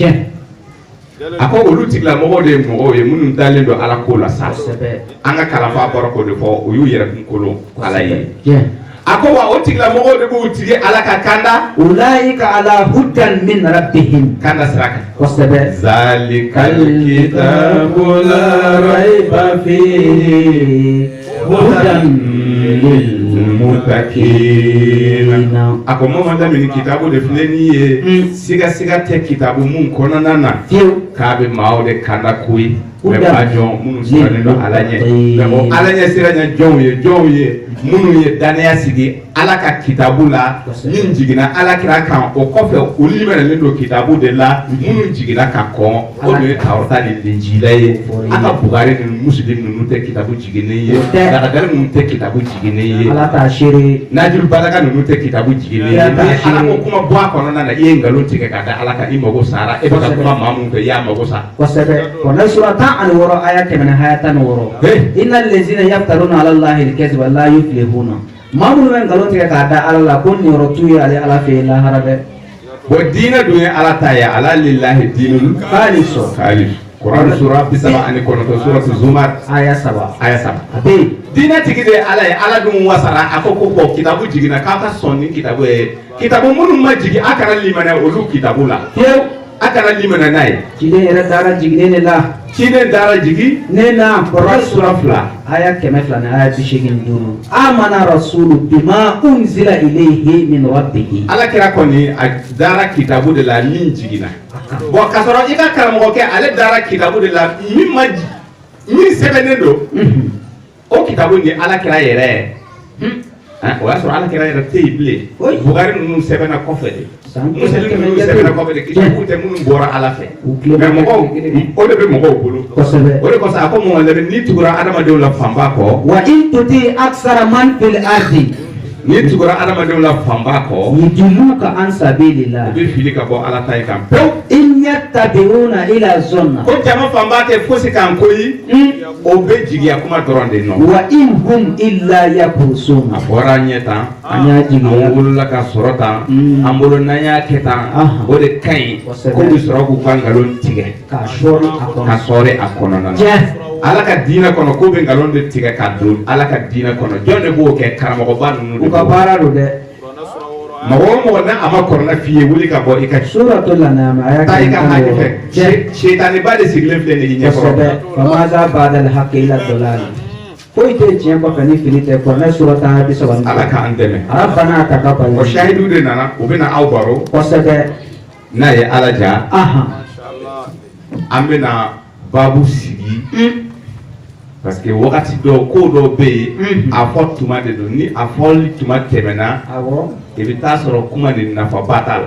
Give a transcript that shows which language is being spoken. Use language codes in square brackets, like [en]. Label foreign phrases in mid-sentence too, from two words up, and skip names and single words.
[bm] a ko olu tigilamɔgɔw de ye mɔgɔw ye minnu dalen don ala ko la sa an ka kalanfa bɔra k'o de fɔ u y'u yɛrɛ kun kolon ala ye a ko wa o tigilamɔgɔw de b'u tigi ala ka kanda [ar] أولئك على هدى من ربهم [bm] kanda sira kan kosɛbɛ [ar] ذلك الكتاب لا ريب فيه هدى لل [bm] muttaqin a ko mɔmɔ lamini kitabu de filɛ nin ye siga tɛ kitabu mun kɔnɔna na k'a bɛ maaw de kanda koyi mɛ ba jɔn minnu sirannen don ala ɲɛ mɛ o ala ɲɛ sira ɲɛ jɔnw ye minnu ye danaya sigi ala ka kitabu la min jiginna alakira kan o kɔfɛ olu limɛnɛlen don kitabu de la minnu jiginna ka kɔn o de ye Tawurata ni Linjila ye a ka Bukari ni Muslim ninnu tɛ kitabu jiginnen ye dagadali ninnu tɛ kitabu jiginnen ye Najil Balaka ninnu tɛ kitabu jiginnen ye ni ala ko kuma bɔ a kɔnɔna na i ye nkalon tigɛ ka da ala kan i mago sara e bɛ ka kuma maa mun fɛ i y'a mago sa kosɛbɛ wa sura 10 aya 116 [ar] إن الذين يفترون على الله الكذب لا يفلحون [bm] maa minnu bɛ nkalon tigɛ k'a da ala la ko niyɔrɔ t'u ye ale ala fɛ lahara dɛ bon diinɛ dun ye ala ta ye ala [ar] لله الدين الخالص [bm] Quran sura 39 suratu Zumar aya 7 a bɛ yen diinɛ tigi de ye ala ye ala dun wasara a ko bon kitabu jiginna k'a ka sɔn ni kitabu ye kitabu minnu ma jigin a kana limaniya olu kitabu la fiyewu a kana limaniya n'a ye ciden yɛrɛ dara jiginnen de la ciden dara jigi ne na Quran sura 2 aya 100 ni aya 85 [ar] آمن الرسول بما أنزل إليه من ربه [bm] ala kira kɔni a dara kitabu de la min jiginna bon ka sɔrɔ i ka karamɔgɔ kɛ ale dara kitabu de la min sɛbɛnnen don o kitabu ni ala kira yɛrɛ o y'a sɔrɔ ala kira yɛrɛ tɛ yen bilen Bukari ninnu sɛbɛnna kɔfɛ de Muslim ninnu sɛbɛnna kɔfɛ de kitabu tɛ minnu bɔra ala fɛ mais mɔgɔw o de bɛ mɔgɔw bolo o de kɔsɔn a ko mɔgɔ lɛbɛn n'i tugura adamadenw la fanba kɔ [ar] وإن تطع أكثر من في الأرض [bm] ni tugura adamadenw la fanba kɔ [ar] يضلوك عن سبيل الله [bm] u bɛ fili ka bɔ ala ta kan [ar] إن يتبعون إلا الظن [bm] ko jama fanba tɛ fosi kan koyi o bɛ jigiya kuma dɔrɔn de nɔ [ar] وإن هم إلا يخرصون [bm] a fɔra an ɲɛ tan an y'a jigiya an wolola ka sɔrɔ tan an bolo n'an y'a kɛ tan o de ka ɲi ko bɛ sɔrɔ k'u ka nkalon tigɛ ka sɔri a kɔnɔ ka sɔri a kɔnɔna na ala ka diinɛ kɔnɔ ko bɛ nkalon de tigɛ ka don ala ka diinɛ kɔnɔ jɔn de b'o kɛ karamɔgɔba ninnu de u ka baara don dɛ mɔgɔ o mɔgɔ n'a a ma kɔrɔna f'i ye wuli ka bɔ i ka [ar] سورة الأنعام آية [bm] taa i ka hakɛ fɛ seetaniba de sigilen filɛ nin ye ɲɛkɔrɔ [ar] فماذا بعد الحق إلا الضلال [bm] foyi tɛ tiɲɛ kɔfɛ ni fili tɛ kuranɛ surata 30 ala k'an dɛmɛ [ar] ربنا تقبل [bm] o sahidu de nana u bɛ na aw baro kosɛbɛ n'a ye ala ja an bɛ na babu sigi [fr] parce que [bm] wagati dɔw ko dɔw bɛ yen a fɔ tuma de don ni a fɔli tuma tɛmɛna i bɛ taa sɔrɔ kuma de nafaba t'a la